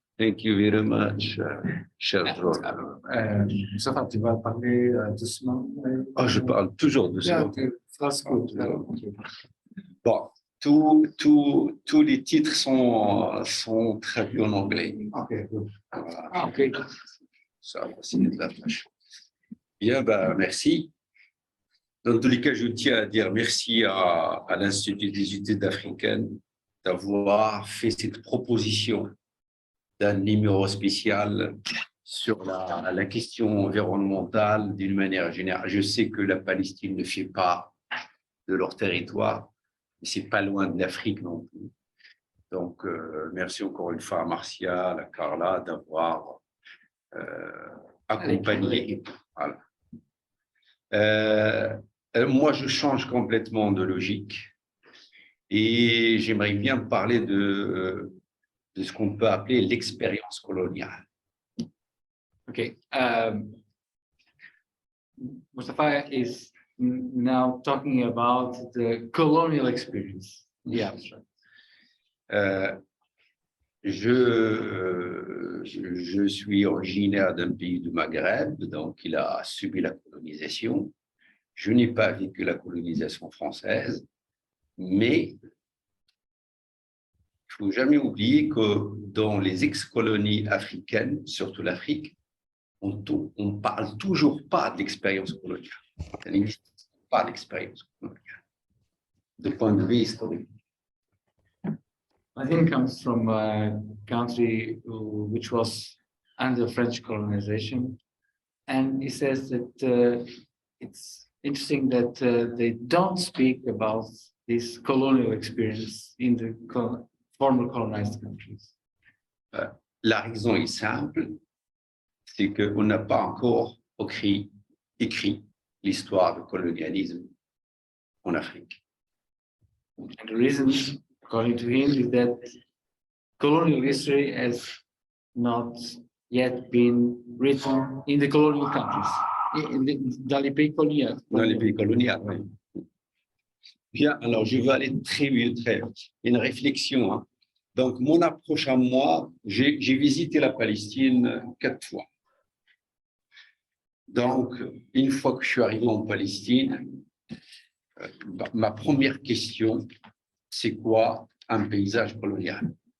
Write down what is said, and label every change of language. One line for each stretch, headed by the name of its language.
English: Thank you very much, cher George.
French: Mustafa, tu vas parler doucement? Oh, je parle toujours doucement. Phrase courte. Bon, tous les titres sont traduits en anglais.
English: Okay, good.
French: Voilà.
English: Okay.
French: Ça va faciliter la tâche. Bien, ben, merci. Dans tous les cas, je tiens à dire merci à l'Institut des études africaines d'avoir fait cette proposition d'un numéro spécial sur la question environnementale d'une manière générale. Je sais que la Palestine ne fait pas de leur territoire, mais c'est pas loin de l'Afrique non plus. Donc, merci encore une fois à Marcia, à Carla d'avoir accompagné. Voilà. Moi, je change complètement de logique et j'aimerais bien parler de ce qu'on peut appeler l'expérience coloniale.
English: Okay. Mustafa is now talking about the colonial experience. Yeah.
French: Je suis originaire d'un pays du Maghreb, donc il a subi la colonisation. Je n'ai pas vécu la colonisation française, mais il ne faut jamais oublier que dans les ex-colonies africaines, surtout l'Afrique, on ne parle toujours pas de l'expérience coloniale. Il n'existe pas d'expérience coloniale, de point de vue historique.
English: I think it comes from a country which was under French colonization, and he says that it's interesting that they don't speak about this colonial experience in the former colonized countries.
French: La raison est simple, c'est qu'on n'a pas encore écrit l'histoire du colonialisme en Afrique.
English: And the reason, according to him, is that colonial history has not yet been written in the colonial countries,
French: dans les pays coloniaux. Dans les pays coloniaux, oui. Bien, alors je vais aller très vite. Une réflexion. Hein. Donc, mon approche à moi, j'ai visité la Palestine 4 fois. Donc, une fois que je suis arrivé en Palestine, ma première question, c'est quoi un paysage colonial?